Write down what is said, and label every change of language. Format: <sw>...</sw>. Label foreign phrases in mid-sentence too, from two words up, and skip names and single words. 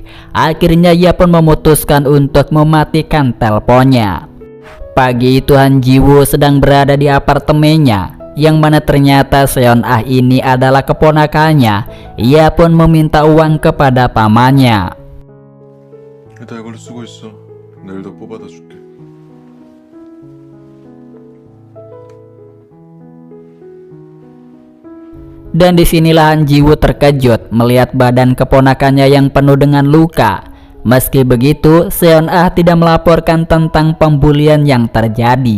<id>Akhirnya ia pun memutuskan untuk mematikan teleponnya. Pagi itu Han Ji-woo sedang berada di apartemennya, yang mana ternyata Seon-ah ini adalah keponakannya. Ia pun meminta uang kepada pamannya.</id> <ko>일단 이걸로 쓰고 있어. 내일 더 뽑아다 줄게.</ko> <id>Dan disinilah Han Ji-woo terkejut melihat badan keponakannya yang penuh dengan luka. Meski begitu, Seon-ah tidak melaporkan tentang pembulian yang terjadi.</id>